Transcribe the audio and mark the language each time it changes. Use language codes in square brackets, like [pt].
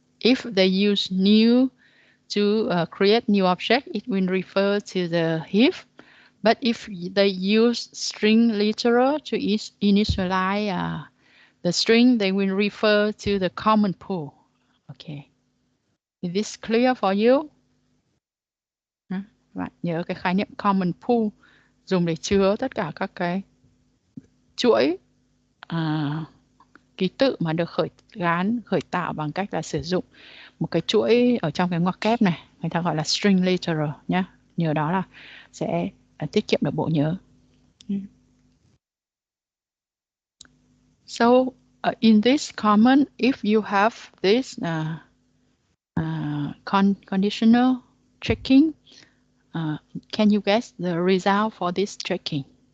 [en] If they use new to create new object, it will refer to the heap. But if they use string literal to initialize the string, they will refer to the common pool. Okay. Is this clear for you? [vi] Bạn nhớ cái khái niệm common pool dùng để chứa tất cả các cái chuỗi ký tự mà được khởi tạo bằng cách là sử dụng một cái chuỗi ở trong cái ngoặc kép này, người ta gọi là string literal nhé. Nhờ đó là sẽ tiết kiệm được bộ nhớ. [en] So in this common, if you have this conditional checking, can you guess the result for this checking?